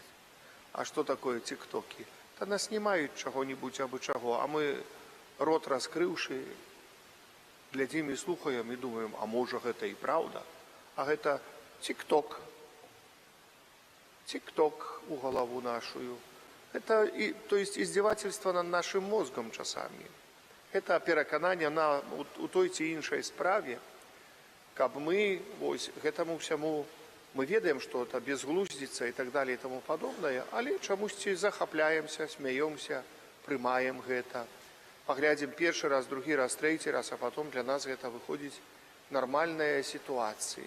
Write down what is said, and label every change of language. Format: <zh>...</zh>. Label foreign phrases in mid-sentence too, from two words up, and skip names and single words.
<be>А што такое тиктокі? Та нас знімаюць чаго-небудзь абы чаго, а мы, рот раскрыўшы, глядзім і слухаем і думаем, а можа гэта і праўда, а гэта тикток. Тикток у галаву нашую.</be> <ru>Это, то есть, издевательство над нашим мозгом часамі.</ru> <be>Это перакананне у той ці іншай справе, каб мы, вось, гэтаму ўсяму, мы ведаем, што это безглуздзіца і так далее і тому падобнае, але чамусьці захапляемся, смяёмся, прымаем гэта. Паглядзім першы раз, другі раз, трэці раз,</be> <ru>а потом</ru> <be>для нас гэта выходзіць нармальная сітуацыя.</be>